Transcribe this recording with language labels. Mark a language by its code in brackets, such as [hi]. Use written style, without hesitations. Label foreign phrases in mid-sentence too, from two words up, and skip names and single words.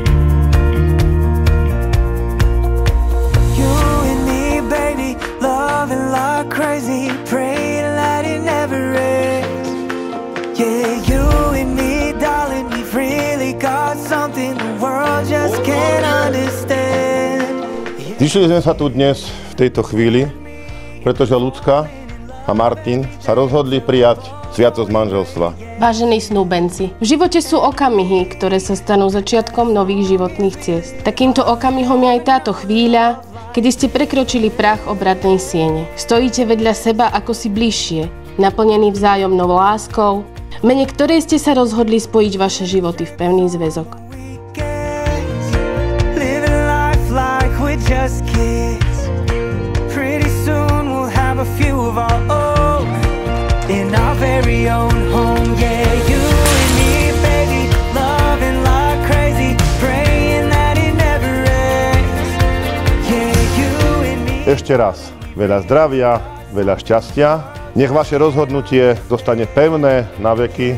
[en] You and me, baby, loving like crazy, praying that it never ends. Yeah, you and me, darling, we've really got something the world just can't understand. [sk] Zišli sme sa tu dnes v tejto chvíli, pretože Ľudská a Martin sa rozhodli prijať sviatosť manželstva. Vážení snúbenci, v živote sú okamihy, ktoré sa stanú začiatkom nových životných ciest. Takýmto okamihom je aj táto chvíľa, kedy ste prekročili prach obratnej siene. Stojíte vedľa seba ako si bližšie, naplnení vzájomnou láskou, v mene ktorej ste sa rozhodli spojiť vaše životy v pevný zväzok. [en] Just kids. Pretty soon we'll have a few of our own in our very own home. Yeah, you and me, baby, loving like crazy, praying that it never ends. Yeah, you and me. [sk] Ešte raz, veľa zdravia, veľa šťastia. Nech vaše rozhodnutie zostane pevné na veky.